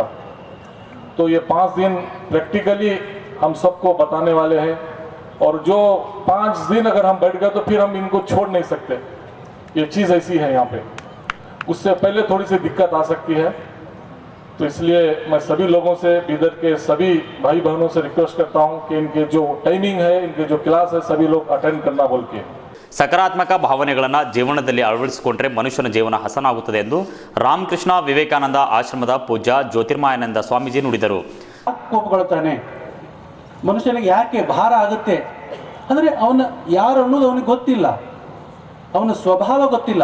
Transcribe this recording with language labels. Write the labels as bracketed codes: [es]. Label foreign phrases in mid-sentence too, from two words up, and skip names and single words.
[hi] तो ये 5 दिन प्रैक्टिकली हम सबको बताने वाले हैं, और जो 5 दिन अगर हम बैठ गए तो फिर हम इनको छोड़ नहीं सकते। ये चीज़ ऐसी है यहाँ पे, उससे पहले थोड़ी सी दिक्कत आ सकती है। तो इसलिए मैं सभी लोगों से, बीदर के सभी भाई बहनों से रिक्वेस्ट करता हूँ कि इनके जो टाइमिंग है, इनके जो क्लास है, सभी लोग अटेंड करना बोल के। [kn] ಸಕಾರಾತ್ಮಕ ಭಾವನೆಗಳನ್ನು ಜೀವನದಲ್ಲಿ ಅಳವಡಿಸಿಕೊಂಡ್ರೆ ಮನುಷ್ಯನ ಜೀವನ ಹಸನಾಗುತ್ತದೆ ಎಂದು ರಾಮಕೃಷ್ಣ ವಿವೇಕಾನಂದ ಆಶ್ರಮದ ಪೂಜ್ಯ ಜ್ಯೋತಿರ್ಮಯಾನಂದ ಸ್ವಾಮೀಜಿ ನುಡಿದರು. ಕೋಪಗೊಳ್ತಾನೆ, ಮನುಷ್ಯನಿಗೆ ಯಾಕೆ ಭಾರ ಆಗುತ್ತೆ ಅಂದರೆ ಅವನ ಯಾರು ಅನ್ನೋದು ಅವನಿಗೆ ಗೊತ್ತಿಲ್ಲ, ಅವನ ಸ್ವಭಾವ ಗೊತ್ತಿಲ್ಲ.